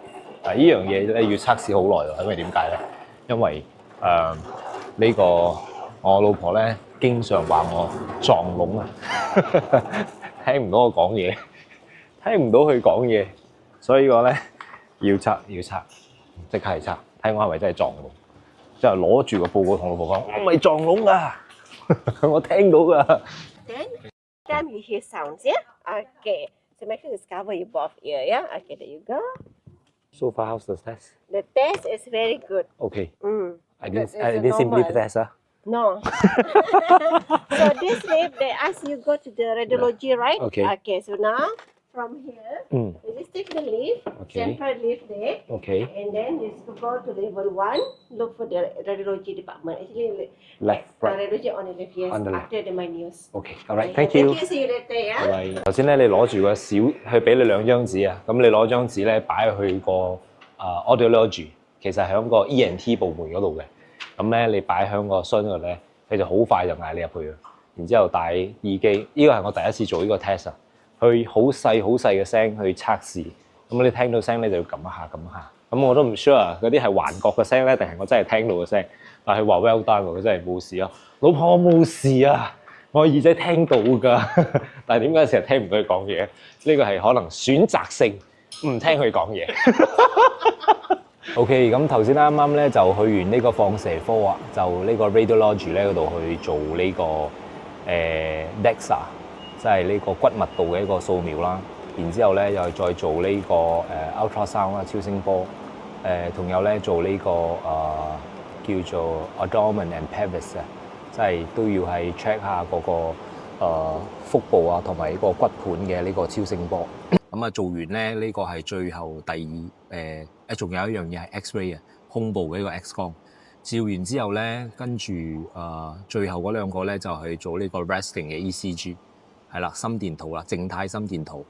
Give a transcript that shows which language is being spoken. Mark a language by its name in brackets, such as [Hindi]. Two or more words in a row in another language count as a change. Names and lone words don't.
[Cantonese] 呢樣嘢咧要測試好耐喎，因為點解咧？因為呢個我老婆咧經常話我撞聾啊，聽唔到我講嘢，聽唔到佢講嘢，所以我咧要測，即刻嚟測，睇我係咪真係撞聾。之後攞住個報告同老婆講：我唔係撞聾㗎，我聽到㗎。 [English] Then, time you hear sounds, yeah? Okay. So make sure you cover your both ear, yeah? Okay, there you go. So far, how's the test? The test is very good. Okay. I Because didn't it's simply normal. test, huh? No. So this lift, they ask you go to the radiology, right? Okay. Okay, so now from here, you just take the lift, Okay. central lift there, Okay. and then you just go to level 1, look for the radiology department. Actually, Left, right. radiology on the left, yes, On the left. after the minus. Okay. All right. Okay, Thank you. Thank you. See you later, yeah? [Cantonese] 拜拜。頭先咧，你攞住個小，佢俾你2張紙啊。咁你攞張紙咧，擺去個audiology， 其實喺個 ENT 部門嗰度嘅。咁咧，你擺喺個箱度咧，佢就好快就嗌你入去啊。然之後戴耳機，呢個係我第一次做呢個 test 啊。佢好細嘅聲去測試，咁你聽到聲咧就要撳一下。咁我都唔 sure 嗰啲係幻覺嘅聲咧，定係我真係聽到嘅聲。但係佢話 [English] well done [Cantonese] 喎，佢真係冇事啊。老婆，我冇事啊，我耳仔聽到㗎。但係點解成日聽唔到佢講嘢？呢個係可能選擇性唔聽佢講嘢。 OK，咁頭先啱啱咧就去完呢個放射科啊，就呢個 radiology 咧嗰度去做呢、個DEXA，即係呢個骨密度嘅一個掃描啦。然之後咧又再做呢、個ultrasound 啦，超聲波。同有咧做呢、個叫做 [English] abdomen and pelvis [Cantonese] 啊，即係都要係 check 下嗰、個腹部啊同埋呢個骨盤嘅呢個超聲波。咁啊做完咧呢、個係最後第二仲有一樣嘢係 X-ray 啊，胸部嘅一個 X 光。照完之後咧，跟住最後嗰兩個咧就係做呢個 resting 嘅 ECG， 係啦，心電圖啦，靜態心電圖。